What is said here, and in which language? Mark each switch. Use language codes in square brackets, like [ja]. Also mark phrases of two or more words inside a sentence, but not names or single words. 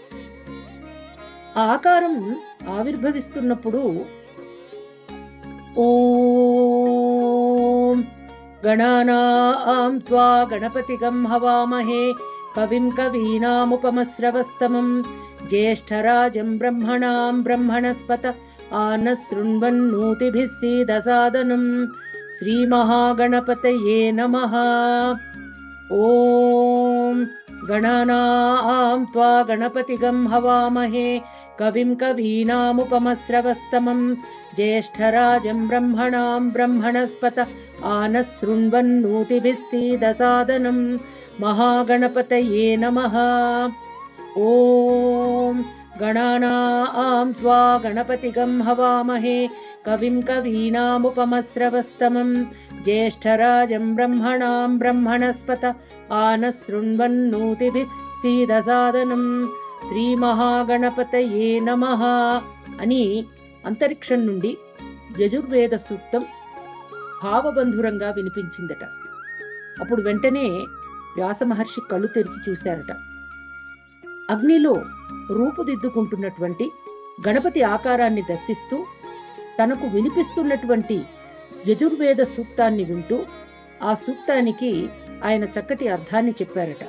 [te] ఆ ఆకారం ఆవిర్భవిస్తున్నప్పుడు [sa] ఓం గణానాం త్వా గణపతిగం హవామహే కవిం కవీనాముపమశ్రవస్తమం జ్యేష్ఠరాజం బ్రహ్మణాం బ్రహ్మణస్పత ఆనశృణ్వన్నోతిభిः सीदसादनं श्रीमहागणपतये नमः. ॐ गणानां त्वा गणपतिगं हवामहे कविं कवीनामुपमश्रवस्तमं ज्येष्ठराजं ब्रह्मणां ब्रह्मणस्पत आनशृण्वन्नोतिभिः सीदसादनं महागणपतये नमः. ॐ गणानां त्वा गणपतिगं हवामहे कविं कवीनामुपमश्रवस्तमं ज्येष्ठराजं ब्रह्मणां ब्रह्मणस्पत आनशृण्वन्नोतिभिः सीदसादनं శ్రీమహాగణపతయే నమః [te] అని అంతరిక్షం నుండి యజుర్వేద సూక్తం భావబంధురంగా వినిపించిందట. అప్పుడు వెంటనే వ్యాస మహర్షి కళ్ళు తెరిచి చూశారట. అగ్నిలో రూపుదిద్దుకుంటున్నటువంటి గణపతి ఆకారాన్ని దర్శిస్తూ తనకు వినిపిస్తున్నటువంటి యజుర్వేద సూక్తాన్ని వింటూ ఆ సూక్తానికి ఆయన చక్కటి అర్థాన్ని చెప్పారట.